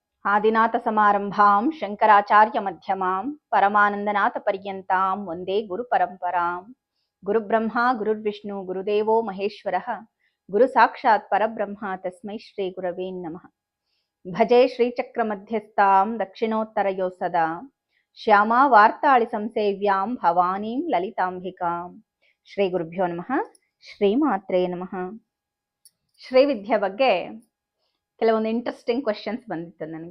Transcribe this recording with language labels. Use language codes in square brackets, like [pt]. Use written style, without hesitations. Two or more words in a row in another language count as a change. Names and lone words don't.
[sa] ಆದಿನಾಥಸಮಾರಂಭಾಂ ಶಂಕರಾಚಾರ್ಯಮಧ್ಯಮಾಂ ಪರಮಾನಂದನಾಥಪರ್ಯಂತಾಂ ವಂದೇ ಗುರುಪರಂಪರಾಂ. ಗುರುಬ್ರಹ್ಮ ಗುರುರ್ವಿಷ್ಣು ಗುರುದೇವೋ ಮಹೇಶ್ವರಃ ಗುರು ಸಾಕ್ಷಾತ್ ಪರಬ್ರಹ್ಮ ತಸ್ಮೈ ಶ್ರೀ ಗುರವೇ ನಮಃ. ಭಜೆ ಶ್ರೀಚಕ್ರಮಧ್ಯಸ್ಥಾಂ ದಕ್ಷಿಣೋತ್ತರಯೋ ಸದಾ ಶ್ಯಾಮಾ ವಾರ್ತಾಳಿ ಸಂಸೇವ್ಯಾಂ ಭವಾನೀಂ ಲಲಿತಾಂಬಿಕಾಂ. ಶ್ರೀ ಗುರುಭ್ಯೋ ನಮಃ. ಶ್ರೀಮಾತ್ರೇ ನಮಃ. [kn] ಶ್ರೀವಿದ್ಯೆ ಬಗ್ಗೆ ಕೆಲವೊಂದು [en] interesting questions [kn] ಬಂದಿತ್ತು ನನಗೆ.